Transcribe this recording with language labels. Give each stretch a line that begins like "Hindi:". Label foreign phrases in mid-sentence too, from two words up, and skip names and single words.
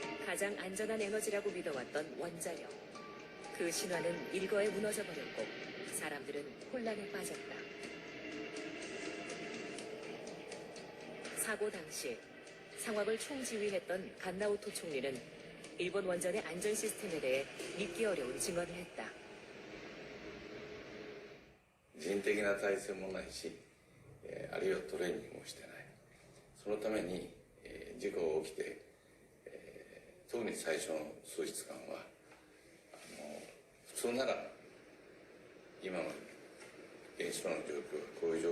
Korean: 가장 안전한 에너지라고 믿어왔던 원자력. 그 신화는 일거에 무너져 버렸고 사람들은 혼란에 빠졌다. 사고 당시 상황을 총지휘했던 간나오토 총리는 일본 원전의 안전 시스템에 대해 믿기 어려운 증언을 했다.
Japanese: 人的な体制もないし、あるいはトレーニングもしてない。そのために、事故が起きて、特に最初の数日間は普通なら今の原子炉の状況がこういう状